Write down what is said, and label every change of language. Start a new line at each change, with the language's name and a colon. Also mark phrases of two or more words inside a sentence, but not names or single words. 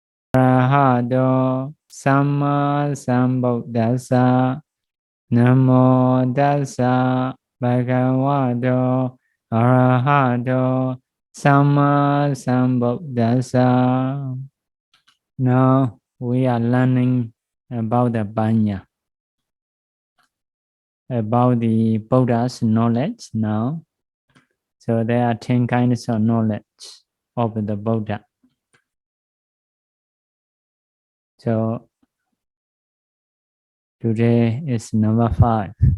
Pali: Arahato Samma Sambuddhassa Namo Tassa Bhagavato Arahato Samma Sambuddhassa.
English: Now we are learning about the Paññā, about the Buddha's knowledge now. So there are 10 kinds of knowledge of the Buddha. So today is number 5.